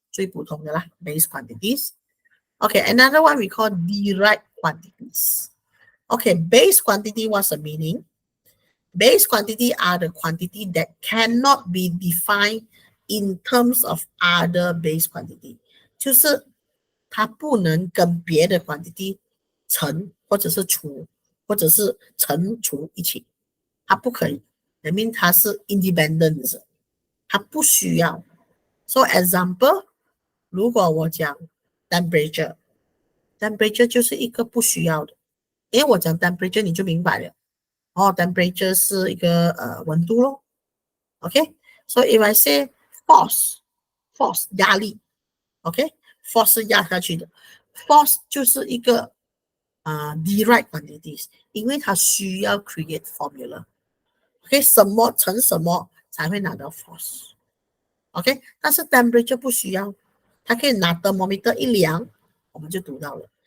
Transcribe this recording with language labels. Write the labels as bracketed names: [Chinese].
[Chinese] 最普通的啦 base quantities. [English] Okay, another one we call derived quantities. Okay, base quantity, what's the meaning? Base quantity are the quantity that cannot be defined in terms of other base quantity. [Chinese] 就是它不能跟别的 quantity 乘或者是除或者是乘除一起，它不可以。 [English] That means [Chinese] 它是 independent， 它不需要。 So example， 如果我讲 temperature 就是一个不需要的，因为我讲 temperature 你就明白了。 temperature 是一个温度咯。 [English] Okay, so if I say force [Chinese] 压力 ，OK， force 是压下去的 ，force 就是一个derived quantities， 因为它需要 create formula。OK， 什么乘什么才会拿到 force。OK， 但是 temperature 不需要，它可以拿 thermometer 一量，我们就读到了。